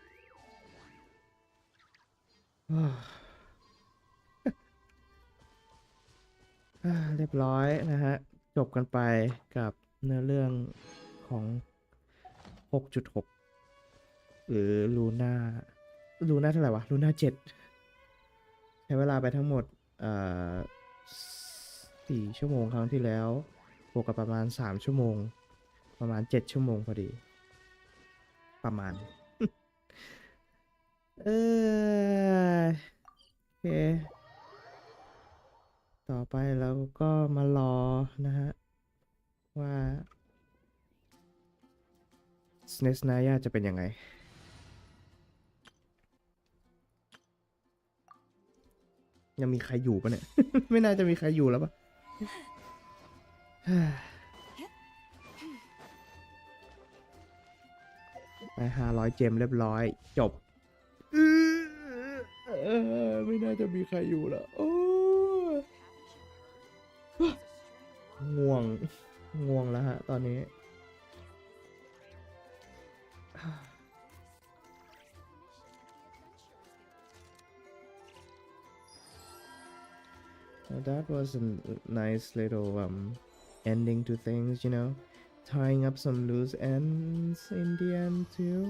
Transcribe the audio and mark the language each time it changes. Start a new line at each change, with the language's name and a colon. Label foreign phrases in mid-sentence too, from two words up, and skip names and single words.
Thai: เรียบร้อยนะฮะ จบกันไปกับเนื้อเรื่องของ 6.6 หรือลูน่าเท่าไหร่วะลูน่า7ใช้เวลาไปทั้งหมดเอ่อ4 ชั่วโมงครั้งที่แล้วบวกกับประมาณ3 ชั่วโมงประมาณ7 ชั่วโมงพอดีประมาณ เออโอเค ต่อไปเราก็มารอนะฮะ ว่า s n e s n a y a จะเป็นยังไง ยังมีใครอยู่ปะเนี่ย ไม่น่าจะมีใครอยู่แล้วปะ ไป500 เจมเรียบร้อย จบ ไม่น่าจะมีใครอยู่แล้วโอ้ง่วง ง่วงแล้วฮะ ตอนนี้
English: Well, that was a nice little ending to things, you know, tying up some loose ends in the end too.